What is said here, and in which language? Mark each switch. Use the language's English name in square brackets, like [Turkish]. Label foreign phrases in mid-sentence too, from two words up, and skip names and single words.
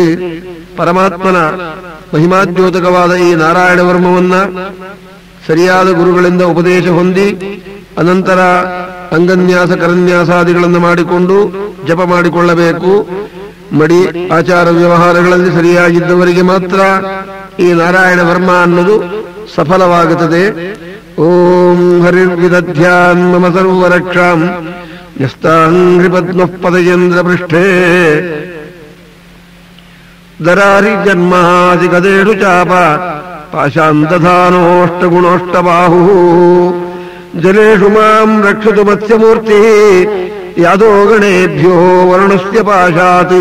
[Kannada] ಪರಮಾತ್ಮನ ಮಹಿಮಾದ್ಯೋತಕವಾದ ಈ ನಾರಾಯಣ ವರ್ಮವನ್ನ ಸರಿಯಾದ ಗುರುಗಳಿಂದ ಉಪದೇಶ ಹೊಂದಿ ಅನಂತರ ಅಂಗನ್ಯಾಸ ಕರನ್ಯಾಸಾದಿಗಳನ್ನು ಮಾಡಿಕೊಂಡು ಜಪ ಮಾಡಿಕೊಳ್ಳಬೇಕು. ಮಡಿ ಆಚಾರ ವ್ಯವಹಾರಗಳಲ್ಲಿ ಸರಿಯಾಗಿದ್ದವರಿಗೆ ಮಾತ್ರ ಈ ನಾರಾಯಣ ವರ್ಮ ಅನ್ನೋದು ಸಫಲವಾಗುತ್ತದೆ. [Sanskrit] ಓಂ ಹರಿರ್ವಿದಧ್ಯಾನ್ ಮಮ ಸರ್ವರಕ್ಷಾಂ ನ್ಯಸ್ತಾಂಘ್ರಿ ಪದ್ಮಃ ಪದಯೇಂದ್ರ ಪೃಷ್ಠೇ ದರಾರಿ ಜನ್ಮಾದಿ ಗದೇಷು ಚಾಪ ಪಾಶಾಂತಧಾನೋಷ್ಟಗುಣೋಷ್ಟಬಾಹು ಜಲೇಷು ಮಾಂ ರಕ್ಷತು ಮತ್ಸ್ಯಮೂರ್ತಿ ಯಾದೋ ಗಣೇಭ್ಯೋ ವರ್ಣಸ್ಯ ಪಾಶಾತ್